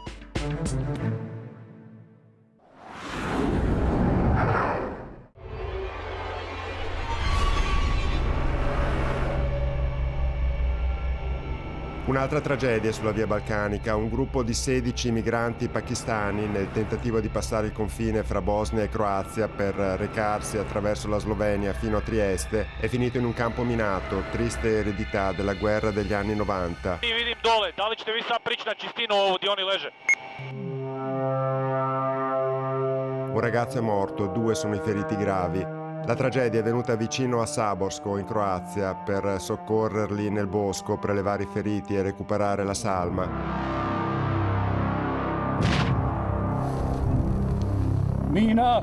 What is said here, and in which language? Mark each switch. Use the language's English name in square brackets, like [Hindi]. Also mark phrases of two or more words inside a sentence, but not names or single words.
[Italian] Un'altra tragedia sulla via balcanica, un gruppo di 16 migranti pakistani nel tentativo di passare il confine fra Bosnia e Croazia per recarsi attraverso la Slovenia fino a Trieste è finito in un campo minato, triste eredità della guerra degli anni 90. [Croatian] Vidim dole, da li ćete vi sad prići na čistinu ovo gdje oni leže? [Italian] Un ragazzo è morto, 2 sono i feriti gravi. La tragedia è venuta vicino a Saborsko, in Croazia, per soccorrerli nel bosco, prelevare i feriti e recuperare la salma. [Croatian] Mina!